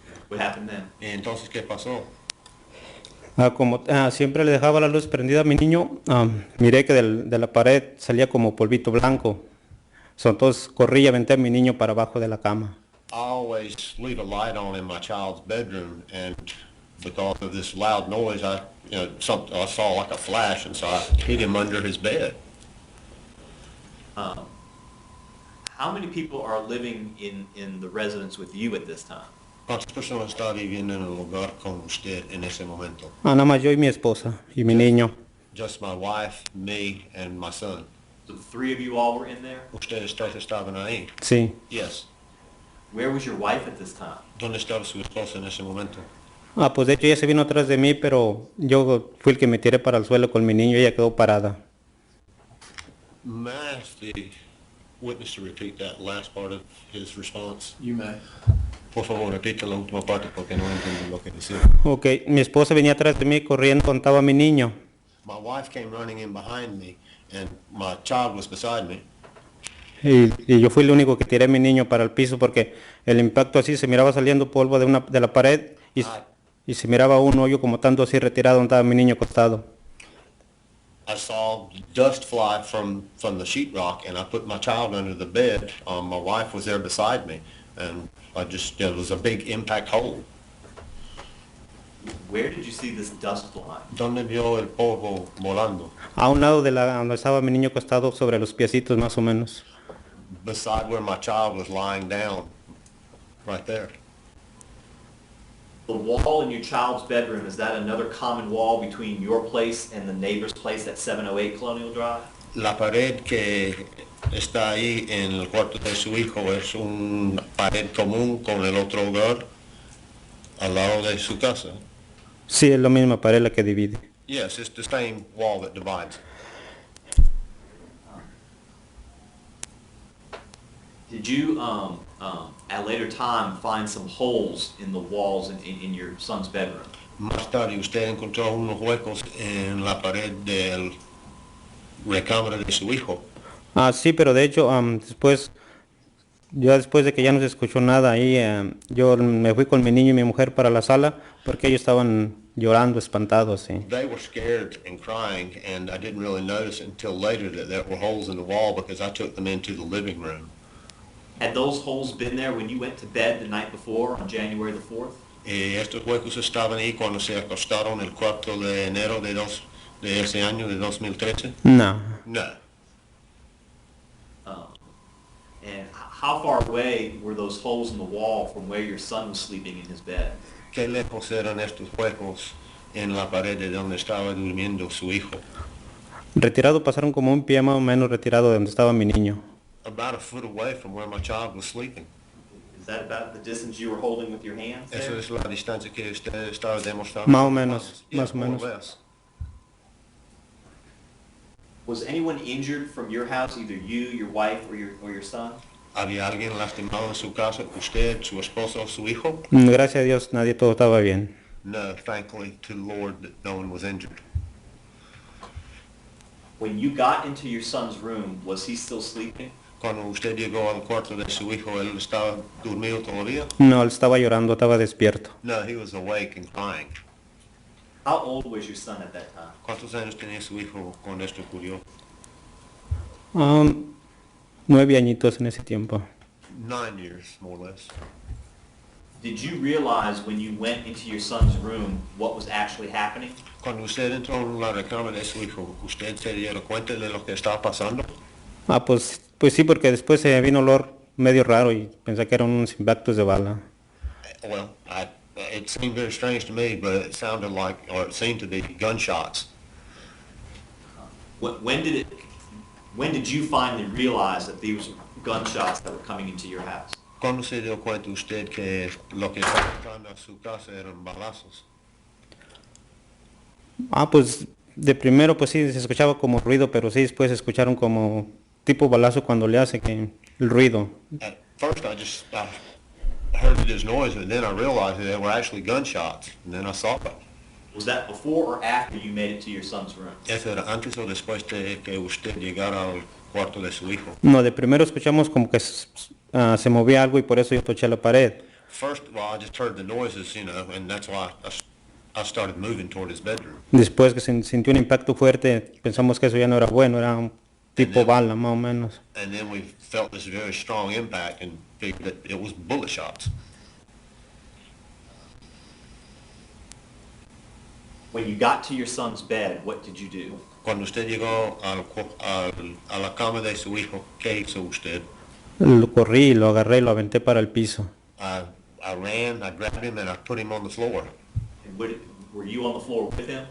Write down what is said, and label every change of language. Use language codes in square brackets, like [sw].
[en] What happened then? [es] Y entonces, ¿qué pasó? Como siempre le dejaba la luz prendida a mi niño, miré que de la pared salía como polvito blanco. Entonces corrí y aventé a mi niño para abajo de la cama. [en] I always leave a light on in my child's bedroom, and because of this loud noise, I saw like a flash, and so I hid him under his bed. How many people are living in the residence with you at this time? [es] ¿Cuántas personas está viviendo en el hogar con usted en ese momento? Nada más yo y mi esposa y mi niño. [en] Just my wife, me, and my son. So the three of you all were in there? [es] ¿Ustedes tres estaban ahí? Sí. [en] Yes. Where was your wife at this time? [es] ¿Dónde estaba su esposa en ese momento? Pues de hecho ella se vino atrás de mí, pero yo fui el que me tiré para el suelo con mi niño y ella quedó parada. [en] May I ask the witness to repeat that last part of his response? You may. [es] Por favor, repita la última parte porque no entiendo lo que decía. Ok, mi esposa venía atrás de mí corriendo, contaba a mi niño. [en] My wife came running in behind me and my child was beside me. [es] Y yo fui el único que tiré a mi niño para el piso porque el impacto así se miraba saliendo polvo de la pared y se miraba un hoyo como tanto así retirado donde estaba mi niño acostado. [en] I saw dust fly from the sheetrock, and I put my child under the bed. My wife was there beside me, and it was a big impact hole. Where did you see this dust fly? [es] ¿Dónde vio el polvo volando? A un lado de donde estaba mi niño acostado, sobre los piecitos más o menos. [en] Beside where my child was lying down, right there. The wall in your child's bedroom, is that another common wall between your place and the neighbor's place at 708 Colonial Drive? [es] La pared que está ahí en el cuarto de su hijo es una pared común con el otro hogar al lado de su casa. Sí, es la misma pared la que divide. [en] Yes, it's the same wall that divides. Did you, at a later time, find some holes in the walls in your son's bedroom? [es] Más tarde usted encontró unos huecos en la pared de la recámara de su hijo. Sí, pero de hecho, después de que ya no se escuchó nada ahí, yo me fui con mi niño y mi mujer para la sala porque ellos estaban llorando, espantados. Sí. [en] They were scared and crying, and I didn't really notice until later that there were holes in the wall because I took them into the living room. Had those holes been there when you went to bed the night before on January the 4th? [es] Estos huecos estaban ahí cuando se acostaron el 4 de enero de ese año, de 2013. No. [en] No. And how far away were those holes in the wall from where your son was sleeping in his bed? [es] ¿Qué lejos eran estos huecos en la pared de donde estaba durmiendo su hijo? Retirado pasaron como un pie más o menos retirado de donde estaba mi niño. [en] About a foot away from where my child was sleeping. Is that about the distance you were holding with your hands there? [es] Esa es la distancia que usted estaba demostrando. Más o menos, [en] Yeah, [es] más o [en] more or [es] menos. [en] less. Was anyone injured from your house, either you, your wife, or your son? [es] ¿Había alguien lastimado en su casa? ¿Usted, su esposo, su hijo? Gracias a Dios, nadie, todo estaba bien. [en] No, thankfully to the Lord that no one was injured. When you got into your son's room, was he still sleeping? [es] Cuando usted llegó al cuarto de su hijo, ¿él estaba dormido todavía? No, él estaba llorando, estaba despierto. [en] No, he was awake and crying. How old was your son at that time? [es] ¿Cuántos años tenía su hijo cuando esto ocurrió? 9 añitos en ese tiempo. [en] 9 years, more or less. Did you realize when you went into your son's room what was actually happening? [es] Cuando usted entró en la recámara de su hijo, ¿usted se dio cuenta de lo que estaba pasando? Pues sí, porque después se vino olor medio raro y pensé que eran unos impactos de bala. [en] Well, it seemed very strange to me, but it sounded like, or it seemed to be gunshots. When did you finally realize that these were gunshots that were coming into your house? [es] ¿Cuándo se dio cuenta usted que lo que estaba entrando a su casa eran balazos? Pues de primero pues sí se escuchaba como ruido, pero sí después se escucharon como tipo balazo cuando le hace que el ruido. [en] At first I heard it as noise, and then I realized that they were actually gunshots, and then I saw it. Was that before or after you made it to your son's room? [es] ¿Eso era antes o después de que usted llegara al cuarto de su hijo? No, de primero escuchamos como que se movía algo y por eso yo toché la pared. [en] First of all, I just heard the noises, and that's why I started moving toward his bedroom. [es] Después que se sintió un impacto fuerte, pensamos que eso ya no era bueno, era un tipo bala más o menos. [en] And then we felt this very strong impact and figured that it was bullet shots. When you got to your son's bed, what did you do? [es] Cuando usted llegó a la cama de su hijo, ¿qué hizo usted? Lo corrí, lo agarré y lo aventé para el piso. [en] I ran, I grabbed him, and I put him on the floor. And were you on the floor with him?